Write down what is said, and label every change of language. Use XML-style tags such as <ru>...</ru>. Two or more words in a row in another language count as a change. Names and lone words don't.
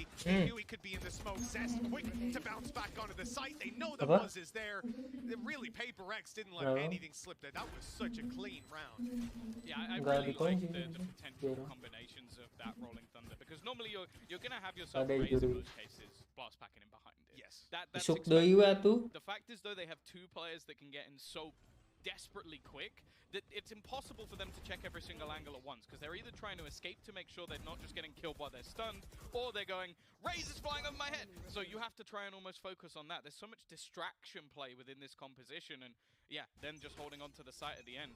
<en>They knew he could be in the smoke. Zest quick to bounce back onto the site. They know the buzz is there. Really, Paper X didn't let anything slip there. That was such a clean round. Yeah, I really like the potential combinations of that Rolling Thunder, because normally you're going to have yourself raised in most cases, blast packing in behind it. Yes. That's</en> <su>Isuk</su> <en>expected.</en> <su>deui atuh.</su> <en>The fact is, though, they have 2 players that can get in so desperately quick that it's impossible for them to check every single angle at once, because they're either trying to escape to make sure they're not just getting killed while they're stunned, or they're going, Razor's flying over my head! So you have to try and almost focus on that. There's so much distraction play within this composition, and yeah, then just holding on to the site at the end.</en>